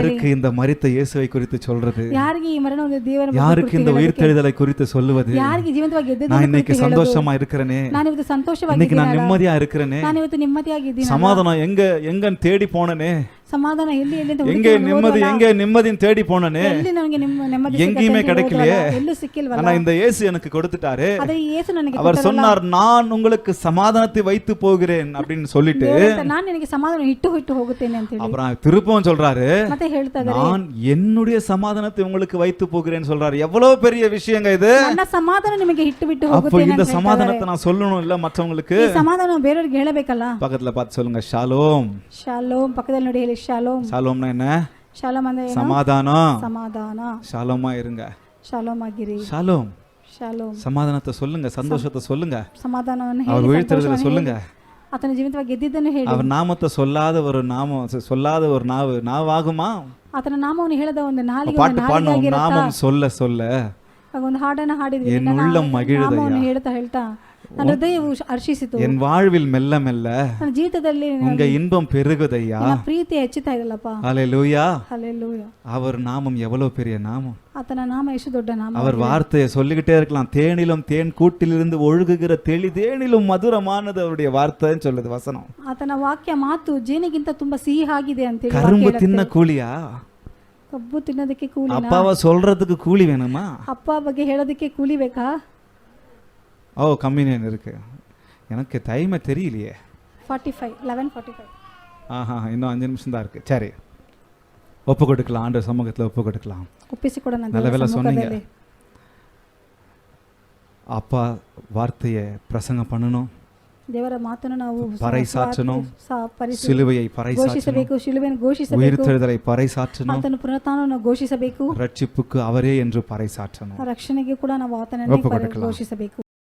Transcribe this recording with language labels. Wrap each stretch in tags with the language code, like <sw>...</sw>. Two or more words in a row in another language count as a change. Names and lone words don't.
<ta>யாருக்கு இந்த மரித்த இயேசுவை குறித்து சொல்றது,</ta> <kn>ಯಾರಿಗೆ ಈ ಮರಣದ ದೇವರ</kn> <ta>யாருக்கு இந்த உயிர்த்தெழுதலை குறித்து சொல்லுவது.</ta> <kn>ಯಾರಿಗೆ ಜೀವಂತವಾಗಿ ಎದ್ದಿದ್ದನ್ನು</kn> <ta>நான் இன்னைக்கு</ta> <kn>ಕುರಿತು ಹೇಳೋದು.</kn> <ta>சந்தோஷமா இருக்கிறேனே,</ta> <kn>ನಾನು ಇವತ್ತು ಸಂತೋಷವಾಗಿ</kn> <ta>இன்னைக்கு நான் நிம்மதியா இருக்கிறேனே,</ta> <kn>ನಾನು ಇವತ್ತು ನೆಮ್ಮದಿಯಾಗಿದ್ದೀನಿ,</kn> <ta>சமாதானம் எங்க தேடி போனனே,</ta> <kn>ಸಮಾಧಾನ ಎಲ್ಲಿ ಅಂತ</kn> <ta>எங்கே நிம்மதி நிம்மதியும் தேடி போனனே,</ta> <kn>ಎಲ್ಲಿ ನನಗೆ ನೆಮ್ಮದಿ</kn> <ta>எங்கேயுமே கிடைக்கலையே.</ta> <kn>ಎಲ್ಲೂ ಸಿಕ್ಕಿಲ್ವಲ್ಲ.</kn> <ta>ஆனா இந்த இயேசு எனக்கு கொடுத்துட்டாரு.</ta> <kn>ಆದರೆ ಯೇಸು ನನಗೆ</kn> <ta>அவர் சொன்னார், நான் உங்களுக்கு சமாதானத்தை வைத்து போகிறேன் அப்படின்னு சொல்லிட்டு</ta> <kn>ನಾನು ನಿನಗೆ ಸಮಾಧಾನ ಇಟ್ಟು ಹೋಗುತ್ತೇನೆ ಅಂತ ಹೇಳಿ</kn> <ta>அப்புறம் திருப்பவும் சொல்றாரு,</ta> <kn>ಮತ್ತೆ ಹೇಳ್ತಾ ಇದ್ದಾರೆ,</kn> <ta>நான் என்னுடைய சமாதானத்தை உங்களுக்கு வைத்து போகிறேன்னு சொல்றாரு. எவ்வளவு பெரிய விஷயங்க இது.</ta> <kn>ನನ್ನ ಸಮಾಧಾನ ನಿಮಗೆ ಬಿಟ್ಟು</kn> <ta>அப்போ</ta> <kn>ಹೋಗುತ್ತೇನೆ</kn> <ta>இந்த</ta> <kn>ಅಂತ</kn> <ta>சமாதானத்தை நான் சொல்லணும் இல்ல மற்றவங்களுக்கு.</ta> <kn>ಈ ಸಮಾಧಾನ ಬೇರೆಯವರಿಗೆ ಹೇಳಬೇಕಲ್ಲ.</kn> <ta>பக்கத்துல பார்த்து சொல்லுங்க, ஷாலோம்.</ta> <kn>ಶಾಲೋಮ್ ಪಕ್ಕದಲ್ಲಿ ನೋಡಿ ಹೇಳಿ, ಶಾಲೋಮ್.</kn> <ta>ஷாலோம்னா என்ன?</ta> <kn>ಶಾಲೋಮ್ ಅಂದ್ರೆ ಏನು?</kn> <ta>சமாதானம்.</ta> <kn>ಸಮಾಧಾನ.</kn> <ta>ஷாலோமா இருங்க.</ta> <kn>ಶಾಲೋಮ್ ಆಗಿರಿ.</kn> <ta>ஷாலோம்.</ta> <kn>ಶಾಲೋಮ್.</kn> <ta>சமாதானத்தை சொல்லுங்க, சந்தோஷத்தை சொல்லுங்க,</ta> <kn>ಸಮಾಧಾನವನ್ನು</kn> <ta>அவர்</ta> <kn>ಹೇಳಿ,</kn> <ta>உயிர்த்தெழுதலை சொல்லுங்க.</ta> <kn>ಆತನ ಜೀವಿತವಾಗಿ ಗೆದ್ದಿದ್ದನ್ನು ಹೇಳಿ.</kn> <ta>அவர் நாமத்தை சொல்லாத ஒரு நாமம், சொல்லாத ஒரு நாவாகுமா?</ta> <kn>ಆತನ ನಾಮವನ್ನು ಹೇಳದ ಒಂದು ನಾಲಿಗೆ,</kn> <ta>பாட்டு பாடணும், நாமம் சொல்ல சொல்ல</ta> <kn>ಒಂದು ಹಾಡನ್ನು ಹಾಡಿದ್ವಿ,</kn> <ta>என் உள்ளம் மகிழுதையா,</ta> <kn>ನಾಮವನ್ನು ಹೇಳ್ತಾ ನನ್ನ ಹೃದಯವು ಹರ್ಷಿಸಿತು,</kn> <ta>என் வாழ்வில் மெல்ல மெல்ல</ta> <kn>ನನ್ನ ಜೀವಿತದಲ್ಲಿ</kn> <ta>உங்க இன்பம் பெருகுதையா.</ta> <kn>ನನ್ನ ಪ್ರೀತಿ ಹೆಚ್ಚುತ್ತಾ ಇದಲ್ಲಪ್ಪ.</kn> <ta>ஹalleluya.</ta> <kn>ಹಲ್ಲೆಲೂಯಾ.</kn> <ta>அவர் நாமம் எவ்வளவு பெரிய நாமம்.</ta> <kn>ಆತನ ನಾಮ ಎಷ್ಟು ದೊಡ್ಡ ನಾಮ.</kn> <ta>அவர் வார்த்தையை சொல்லிக்கிட்டே இருக்கலாம். தேனிலும் தேன் கூட்டிலிருந்து ஒழுகுகிற தெளி தேனிலும் மதுரமானது அவருடைய வார்த்தைன்னு சொல்லுது வசனம்.</ta> <kn>ಆತನ ವಾಕ್ಯ ಮಾತು ಜೇನಿಗಿಂತ ತುಂಬಾ ಸಿಹಿ ಆಗಿದೆ ಅಂತ ಹೇಳಿ</kn> <ta>கரும்பு தின்ன கூலியா?</ta> <kn>ಕಬ್ಬು ತಿನ್ನೋದಕ್ಕೆ ಕೂಲಿ?</kn> <ta>அப்பாவை சொல்றதுக்கு கூலி வேணுமா?</ta> <kn>ಅಪ್ಪ ಬಗ್ಗೆ ಹೇಳೋದಕ್ಕೆ ಕೂಲಿ ಬೇಕಾ?</kn> <ta>ஓ, கம்யூனியன் இருக்கு, எனக்கு டைமை தெரியலையே. 45 11:45. ஆஹா, இன்னும் 5 நிமிஷம் தான் இருக்கு. சரி, ஒப்பு கொடுக்கலாம், ஆண்டவர் சமூகத்தில் ஒப்பு கொடுக்கலாம்.</ta> <kn>ಒಪ್ಪಿಸಿಕೊಡೋಣ</kn> <ta>நல்ல</ta> <kn>ದೇವರ</kn> <ta>வேளை சொன்னீங்க.</ta> <kn>ಸಮ್ಮುಖದಲ್ಲಿ.</kn> <ta>அப்பா வார்த்தையை பிரசங்கம் பண்ணணும்,</ta> <kn>ದೇವರ ಮಾತನ್ನು ನಾವು</kn> <ta>பறைசாற்றணும், சிலுவையை பறைசாற்றணும்,</ta> <kn>ಘೋಷಿಸಬೇಕು, ಶಿಲುಬೆಯನ್ನು ಘೋಷಿಸಬೇಕು,</kn> <ta>உயிர்த்தெழுதலை பறைசாற்றணும்,</ta> <kn>ಆತನ ಪುನರುತ್ಥಾನವನ್ನು ಘೋಷಿಸಬೇಕು,</kn> <ta>ரட்சிப்புக்கு அவரே என்று பறைசாற்றணும்.</ta> <kn>ರಕ್ಷಣೆಗೆ ಕೂಡ ನಾವು ಆತನನ್ನೇ</kn> <ta>ಒಪ್ಪುಕೊಡக்கலாம்.</ta> <kn>ಘೋಷಿಸಬೇಕು.</kn>